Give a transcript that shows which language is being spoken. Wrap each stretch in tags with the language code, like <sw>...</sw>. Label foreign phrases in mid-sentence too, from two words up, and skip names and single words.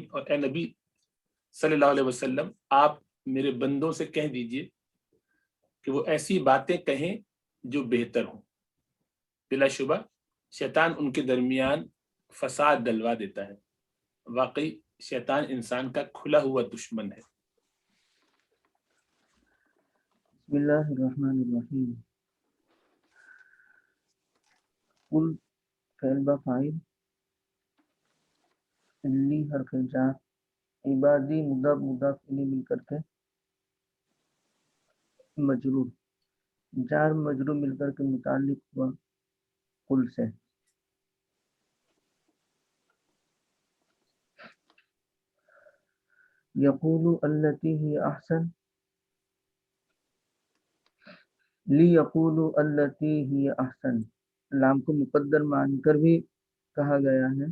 <ur>اور اے نبی</ur> <ar>صلی اللہ علیہ وسلم،</ar> <ur>آپ میرے بندوں سے کہہ دیجئے کہ وہ ایسی باتیں کہیں جو بہتر ہوں. بلا شبہ شیطان ان کے درمیان فساد ڈلوا دیتا ہے. واقعی شیطان انسان کا کھلا ہوا دشمن ہے.</ur> <ar>بسم اللہ الرحمن الرحیم.</ar> <ur>قل فعل با فاعل، لی حرف جار، عبادی مضاف مضاف الیہ مل کر کے مجرور، جار مجرور مل کر کے متعلق ہوا قل سے.</ur> <ar>یقول التی ہی احسن، لی یقول التی ہی احسن،</ar> <ur>لام کو مقدر مان کر بھی کہا گیا ہے.</ur>